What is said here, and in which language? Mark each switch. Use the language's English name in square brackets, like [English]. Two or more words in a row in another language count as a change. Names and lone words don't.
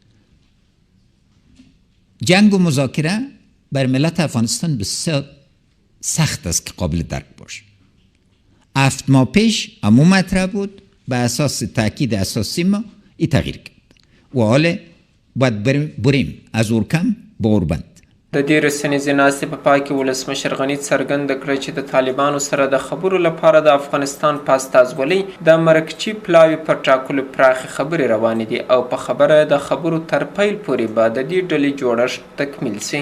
[Persian] جنگ و مذاکره بر ملت افغانستان بسیار سخت است که قابل درک باشه. 7 ماه پیش همون مطرح بود، به اساس تاکید اساسی ما این تغییر کرد و حالا باید بریم از اورکم به اوربند. [Pashto] د دې رسنیزې ناستې په پای کې ولسمشر غني څرګنده کړه چې د طالبانو سره د خبرو لپاره د افغانستان په استازولۍ د مرکچي پلاوي پر ټاکلو پراخې خبرې روانې دي او په خبره د خبرو تر پیل پورې به د دې ډلې جوړښت تکمیل سي.